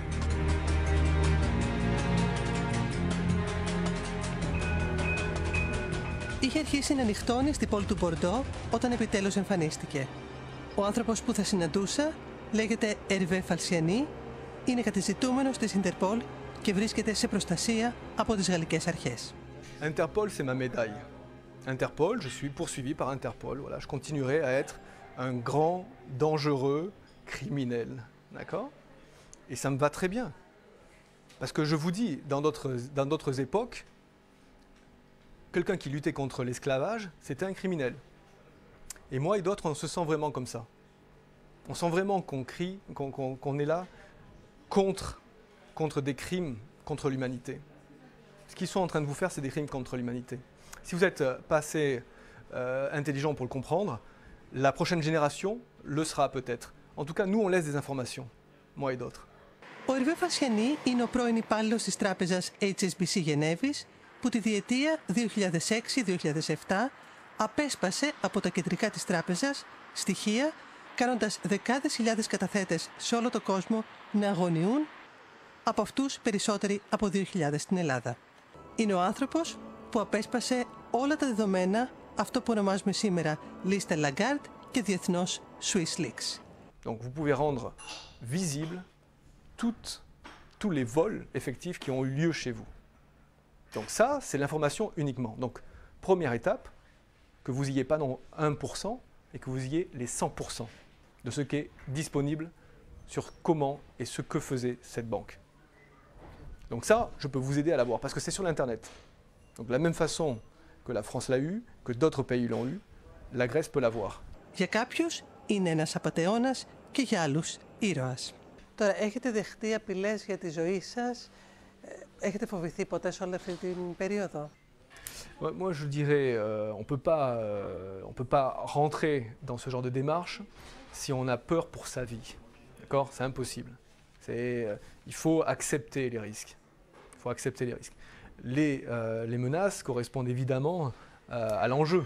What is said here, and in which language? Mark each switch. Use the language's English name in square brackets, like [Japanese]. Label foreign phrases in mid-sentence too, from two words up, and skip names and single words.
[Greek] Είχε αρχίσει να νυχτώνει στην πόλη του Μπορντό όταν επιτέλους εμφανίστηκε. Ο άνθρωπος που θα συναντούσα λέγεται Hervé Falciani, είναι κατεζητούμενος της Interpol και βρίσκεται σε προστασία από τις γαλλικές αρχές. [French] Interpol, c'est ma médaille. Interpol, je suis poursuivi par Interpol. Voilà, je continuerai à être un grand, dangereux criminel. D'accord? Et ça me va très bien. Parce que je vous dis, dans d'autres époques, quelqu'un qui luttait contre l'esclavage, c'était un criminel. Et moi et d'autres, on se sent vraiment comme ça. On sent vraiment qu'on crie, qu'on est là contre des crimes contre l'humanité. Ce qu'ils sont en train de vous faire, c'est des crimes contre l'humanité. Si vous êtes pas assez intelligent pour le comprendre, la prochaine génération le sera peut-être. En tout cas, nous, on laisse des informations, moi et d'autres. [Greek] Ο Hervé Falciani είναι ο πρώην υπάλληλος της τράπεζας HSBC Γενέβης, που τη διετία 2006-2007 απέσπασε από τα κεντρικά της τράπεζας στοιχεία, κάνοντας δεκάδες χιλιάδες καταθέτες σε όλο τον κόσμο να αγωνιούν, από αυτούς περισσότεροι από 2.000 στην Ελλάδα. Είναι ο άνθρωπος που απέσπασε όλα τα δεδομένα, αυτό που ονομάζουμε σήμερα λίστα Lagarde και διεθνώς Swiss Leaks. [French] Donc vous pouvez rendre visible tous les vols effectifs qui ont eu lieu chez vous. Donc ça, c'est l'information uniquement. Donc première étape, que vous ayez pas non 1% et que vous ayez les 100% de ce qui est disponible sur comment et ce que faisait cette banque. Donc ça, je peux vous aider à l'avoir parce que c'est sur l'Internet. Donc de la même façon que la France l'a eu, que d'autres pays l'ont eu, la Grèce peut l'avoir. [Greek] Για κάποιους είναι ένας απατεώνας και για άλλους ήρωας. Τώρα, έχετε δεχτεί απειλές για τη ζωή σας? Έχετε φοβηθεί ποτέ σε όλη αυτή την περίοδο? [French] Moi, je dirais, on peut pas rentrer dans ce genre de démarche si on a peur pour sa vie. D'accord? C'est impossible. Il faut accepter les risques. Il faut accepter les risques. Les menaces correspondent évidemment à l'enjeu.